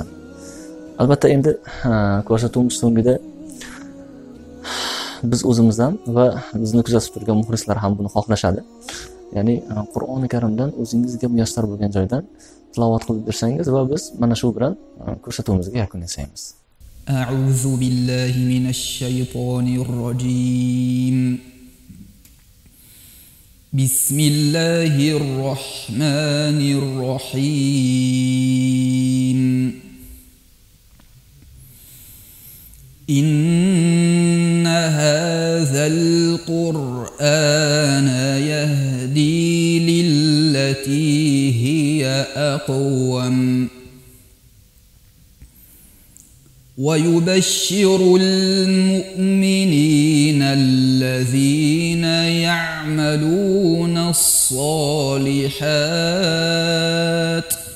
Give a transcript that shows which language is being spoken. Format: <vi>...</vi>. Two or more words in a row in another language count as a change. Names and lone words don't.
<uz>Albatta endi ko'rsatuvimiz so'ngida biz o'zimiz ham va bizni kuzatib turgan muxlislar ham buni xohlashadi. Ya'ni Qur'oni Karimdan o'zingizga muyassar bo'lgan joydan tilovat qilib bersangiz va biz mana shu bilan ko'rsatuvimizga yakun yasaymiz.</uz> <ar>أعوذ بالله من الشيطان الرجيم. بسم الله الرحمن الرحيم. إن هذا القرآن يهدي للتي هي أقوم ويبشر المؤمنين الذين يعملون الصالحات</ar>